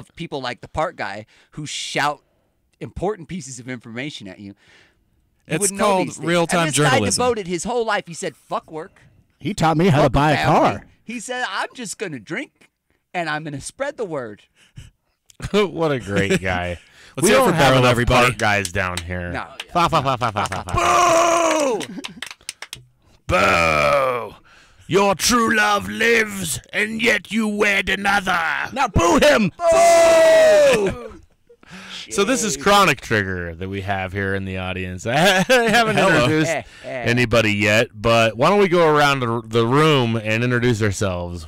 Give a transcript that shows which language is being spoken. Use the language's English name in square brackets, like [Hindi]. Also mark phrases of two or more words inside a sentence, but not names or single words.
[English] of people like the park guy who shout important pieces of information at you. It's wouldn't know called these things. real-time and this guy journalism. devoted his whole life. He said, "Fuck work. He taught me how to fuck buy a family." car. He said, "I'm just gonna drink, and I'm gonna spread the word." What a great guy. Let's We hear it don't for have Beryl, enough everybody. park guys down here. No. Fa, fa, fa, fa, fa, fa, fa. Boo! Your true love lives, and yet you wed another. Now boo him! So this is Chronic Trigger that we have here in the audience. I haven't introduced anybody yet, but why don't we go around the room and introduce ourselves?